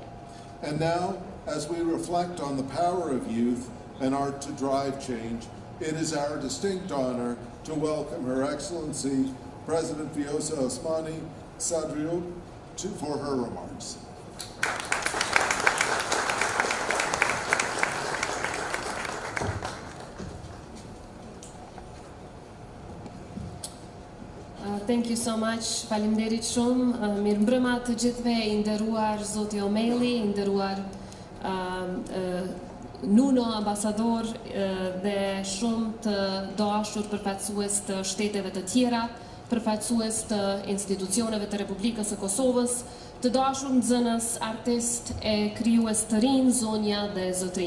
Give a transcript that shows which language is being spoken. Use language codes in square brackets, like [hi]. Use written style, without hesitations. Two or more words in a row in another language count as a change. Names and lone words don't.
[en] And now, as we reflect on the power of youth and art to drive change, it is our distinct honor to welcome Her Excellency President Vjosa Osmani Sadriou for her remarks. Thank you so much. [sq] Faleminderit shumë. Mirëmbrëma të gjithëve, i nderuar Zoti Omeli, i nderuar Nuno, ambasador dhe shumë të dashur përfaqësues të shteteve të tjera, përfaqësues të institucioneve të Republikës së Kosovës, të dashur nxënës, artist e krijues të rinj, zonja dhe zotrinj.